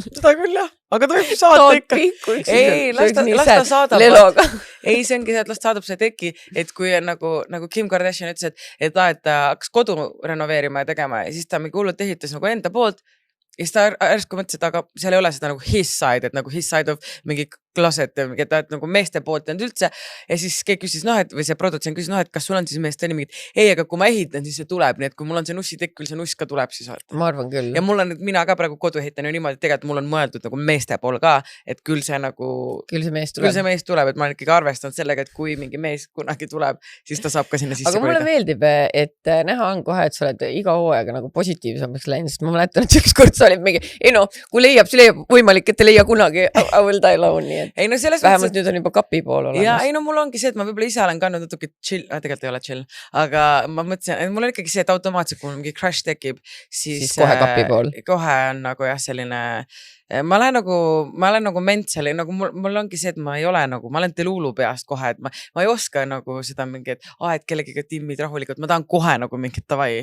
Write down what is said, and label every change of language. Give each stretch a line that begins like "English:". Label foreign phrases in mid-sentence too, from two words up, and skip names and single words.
Estonian: Seda küll jah, aga ta võib saada ikka. Ei, las ta saadab. Ei, see ongi see, et las saadab see teki, et kui on nagu Kim Kardashian ütles, et ta hakkas kodu renoveerima ja tegema ja siis ta mingi hullult ehitas nagu enda poolt ja siis ta ärsku mõtles, et aga seal ei ole seda nagu
English: his side,
Estonian: et nagu
English: his side of
Estonian: mingi closet, et nagu meeste poolt on üldse. Ja siis keegi küsis, et või see produtsent küsis, et kas sul on siis meeste nii mingid, ei, aga kui ma ehitan, siis see tuleb, nii et kui mul on see nussitekk, küll see nuss ka tuleb siis. Ma arvan küll. Ja mul on, mina ka praegu kodu ehitan ju niimoodi, et tegelikult mul on mõeldud nagu meeste pool ka, et küll see nagu, küll see mees tuleb, et ma olen ikkagi arvestanud sellega, et kui mingi mees kunagi tuleb, siis ta saab ka sinna sisse aga mulle meeldib, et näha on kohe, et sa oled iga hooaega nagu positiivsemaks läinud, sest ma mäletan, et ükskord sa olid mingi, ei no, kui leiab, siis leiab, võimalik, et ei leia kunagi,
English: I will die alone,
Estonian: nii et ei, no vähemalt nüüd on juba kapi pool olemas. Ja ei no mul ongi see, et ma võib-olla ise olen kandnud natuke chill, tegelikult ei ole chill, aga ma mõtlesin, et mul on ikkagi see, et automaatselt, kui mul mingi crash tekib, siis kohe kapi pool. Kohe on nagu jah, selline ma olen nagu mentally, nagu mul ongi see, et ma ei ole nagu, ma olen Delulu peast kohe, et ma ei oska nagu seda mingi, et kellegiga timmid rahulikult, ma tahan kohe nagu mingit tavai.